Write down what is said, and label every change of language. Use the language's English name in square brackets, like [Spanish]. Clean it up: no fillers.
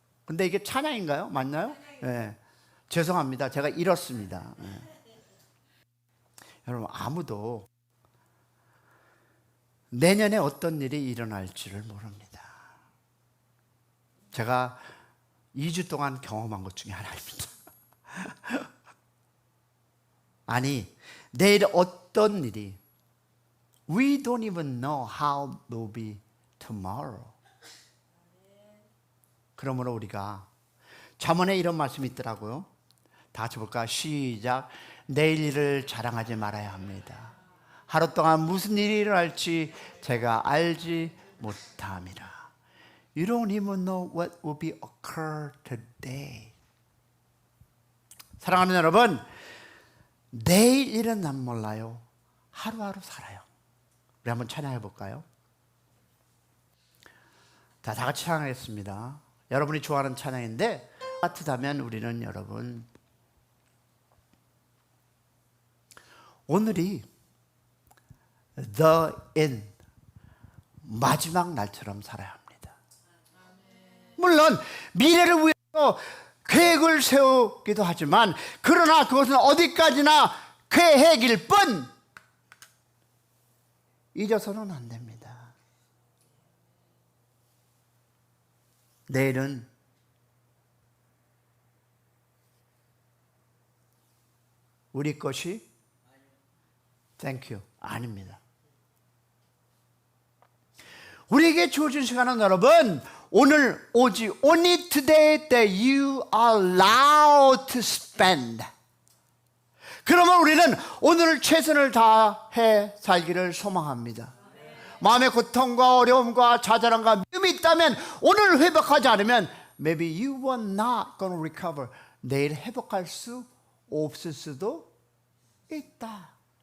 [Korean] 근데 이게 찬양인가요? 맞나요? 네. 죄송합니다. 제가 잃었습니다. 네. 여러분, 아무도 내년에 어떤 일이 일어날지를 모릅니다. 제가 2주 동안 경험한 것 중에 하나입니다. 아니, 내일 어떤 일이, [English] we don't even know how it will be tomorrow. [Korean] 그러므로 우리가 잠언에 이런 말씀이 있더라고요. 다 같이 볼까? 시작. 내일 일을 자랑하지 말아야 합니다. 하루 동안 무슨 일이 일어날지 제가 알지 못함이라. [English] You don't even know what will be occur today. [Korean] 사랑하는 여러분, 내일 일은 난 몰라요. 하루하루 살아요. 우리 한번 찬양해 볼까요? 다 같이 찬양하겠습니다. 여러분이 좋아하는 찬양인데 같다면 우리는 여러분 오늘이 the end, 마지막 날처럼 살아야 합니다. 물론 미래를 위해서 계획을 세우기도 하지만 그러나 그것은 어디까지나 계획일 뿐 잊어서는 안 됩니다. 내일은 우리 것이 [English] Thank you. [Korean] 아닙니다. 우리에게 주어진 시간은 여러분, 오늘 오직 [English] only today that you are allowed to spend. [Korean] 그러면 우리는 오늘 최선을 다해 살기를 소망합니다. 마음의 고통과 어려움과 좌절함과 미움이 있다면 오늘 회복하지 않으면 [English] maybe you were not going to recover. [Korean] 내일 회복할 수 없을 수도 있다.